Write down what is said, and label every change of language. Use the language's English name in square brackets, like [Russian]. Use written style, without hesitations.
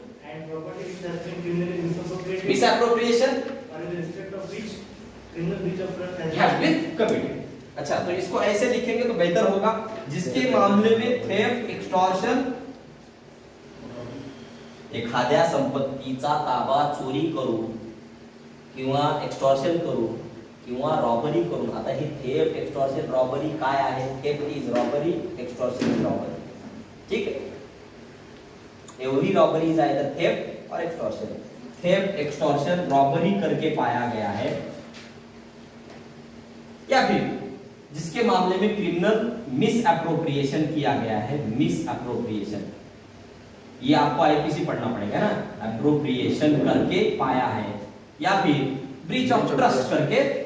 [English] and property which has been criminally misappropriated, misappropriation or in respect of which criminal breach of trust has been committed। [Hindi] अच्छा, तो इसको ऐसे लिखेंगे तो बेहतर होगा, जिसके मामले में [Marathi] थेफ्ट, एक्सटॉर्शन, एखाद्या संपत्तीचा ताबा चोरी करून किंवा एक्सटॉर्शन करून किंवा रॉबरी करून, आता हे थेफ्ट, एक्सटॉर्शन, रॉबरी काय आहे? [English] theft is robbery, extortion is robbery, [Hindi] ठीक है। [English] Every robbery is either theft और extortion. [Hindi] थेफ्ट, एक्सटॉर्शन, रॉबरी करके पाया गया है, या फिर जिसके मामले में क्रिमिनल मिसअप्रोप्रिएशन किया गया है, मिसअप्रोप्रिएशन, ये आपको आईपीसी पढ़ना पड़ेगा ना, अप्रोप्रिएशन करके पाया है, या फिर ब्रीच ऑफ ट्रस्ट करके